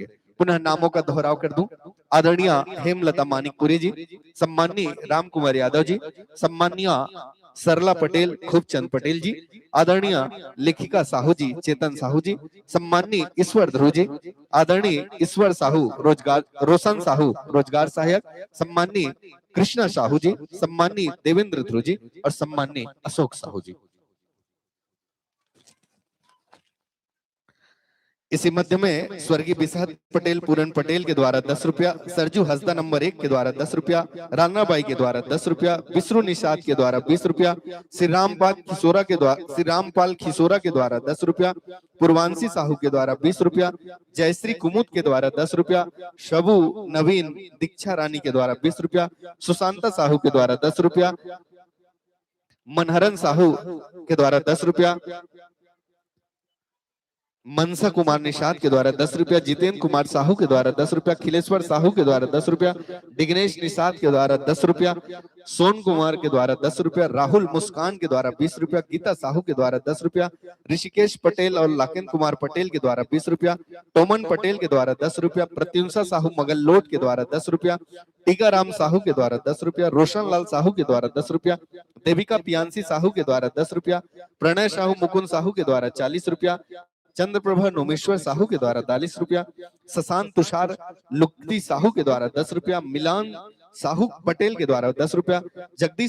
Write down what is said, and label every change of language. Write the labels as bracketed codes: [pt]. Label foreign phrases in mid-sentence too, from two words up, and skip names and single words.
[hi] पुनः नामों का दोहराव कर दूं। आदरणीय हेमलता मानिकपुरी जी, सम्माननीय राम कुमार यादव जी, सम्माननीय सरला पटेल, खूबचंद पटेल जी, आदरणीय लेखिका साहू जी चेतन साहू जी, सम्माननीय ईश्वर ध्रुव जी, आदरणीय ईश्वर साहू रोशन साहू रोजगार सहायक, सम्माननीय कृष्णा साहू जी, सम्माननीय देवेंद्र ध्रुव जी और सम्माननीय अशोक साहू जी। इसी मध्य में स्वर्गीय बिसहत पटेल पूरन पटेल के द्वारा 10 रुपया, सरजू हसदा नंबर 1 के द्वारा 10 रुपया, रानाबाई के द्वारा 10 रुपया, विष्णु निषाद के द्वारा 20 रुपया, श्री रामपाल खिसोरा के द्वारा 10 रुपया, पूर्वांशी साहू के द्वारा 20 रुपया, जयश्री कुमुद के द्वारा 10 रुपया, शबू नवीन दीक्षा रानी के द्वारा 20 रुपया, सुशांता साहू के द्वारा 10 रुपया, मनहरन साहू के द्वारा 10 रुपया, मनसा कुमार निषाद के द्वारा 10 रुपया, जितेंद्र कुमार साहू के द्वारा 10 रुपया, खिलेश्वर साहू के द्वारा 10 रुपया, दिग्नेश निषाद के द्वारा 10 रुपया, सोन कुमार के द्वारा 10 रुपया, राहुल मुस्कान के द्वारा 20 रुपया, गीता साहू के द्वारा 10 रुपया, ऋषिकेश पटेल और लाकेन कुमार पटेल के द्वारा 20 रुपया, टोमन पटेल के द्वारा 10 रुपया, प्रत्युंसा साहू मगललोट के द्वारा 10 रुपया, टीकाराम साहू के द्वारा 10 रुपया, रोशन लाल साहू के द्वारा 10 रुपया, देविका पियांसी साहू के द्वारा 10 रुपया, प्रणय साहू मुकुंद साहू के द्वारा 40 रुपया, चंद्रप्रभा नोमेश्वर साहू के द्वारा 40 रुपया, शशांक तुषार लुक्ति साहू के द्वारा 10 रुपया, मिलान साहू पटेल के द्वारा 10 रुपया, जगदीश